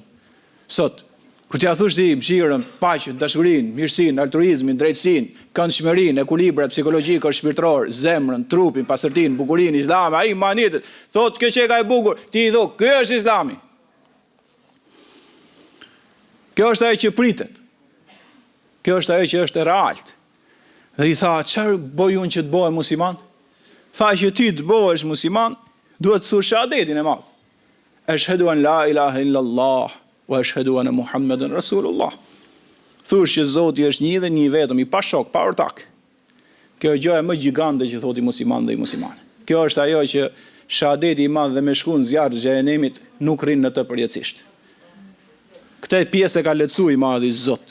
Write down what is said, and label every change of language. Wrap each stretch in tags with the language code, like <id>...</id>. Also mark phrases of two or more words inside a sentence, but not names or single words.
<sq>Sot, kur t'ia thosh ti mëshirën, paqen, dashurinë, mirësinë, altruizmin, drejtësinë, këndshmërinë, ekuilibrat psikologjik, shpirtëror, zemrën, trupin, pastërtinë, bukurinë, Islami, ai manitet, thotë kjo që ka e bukur, ti i thon, ky është Islami. Kjo është ajo që pritet. Kjo është ajo që është e realt. Dhe i tha, çfarë bëj unë që të bëhem musliman? Tha që ti të bëhesh musliman, duhet të thush shahadetin e madh.</sq> <ar>أشهد أن لا إله إلا الله وأشهد أن محمدا رسول الله.</ar> <sq>Thush që Zoti është një dhe një vetëm, i pa shok, pa ortak. Kjo është gjëja më gjigande që thoti musliman dhe i muslimane. Kjo është ajo që shahadeti i madh dhe me shku në zjarr të xhenemit nuk rrin në të përjetësisht. Këtë pjesë e ka lehtësuar i madhi Zot.</sq>